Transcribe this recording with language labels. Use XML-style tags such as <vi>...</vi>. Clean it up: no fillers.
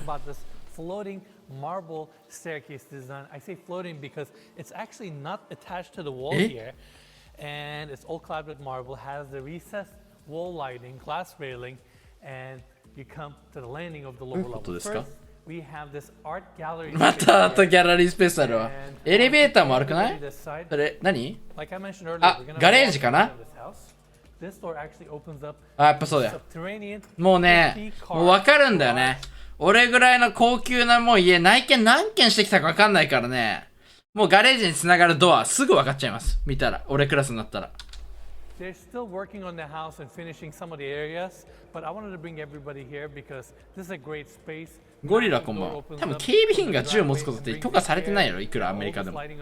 <en>about this floating marble staircase design. I say floating because it's actually not attached to the wall here, and it's all clad with marble, has the recessed wall lighting, glass railing, and you come to the landing of the lower level. First, we have this art gallery.</en> <ja>またアートギャラリースペースあるわ。エレベーターも悪くない？それ何？</ja> <en>Like I mentioned earlier,</en> <ja>あ、ガレージかな？</ja> <en>This door actually opens up.</en> <ja>あ、やっぱそうだよ。もうね、もうわかるんだよね。俺ぐらいの高級なもう家内見何軒してきたかわかんないからね。もうガレージに繋がるドアすぐわかっちゃいます。見たら、俺クラスになったら。</ja> <en>They're still working on the house and finishing some of the areas, but I wanted to bring everybody here because this is a great space.</en> <ja>ゴリラこんばんは。多分警備員が銃を持つことって許可されてないやろ、いくらアメリカでも。</ja>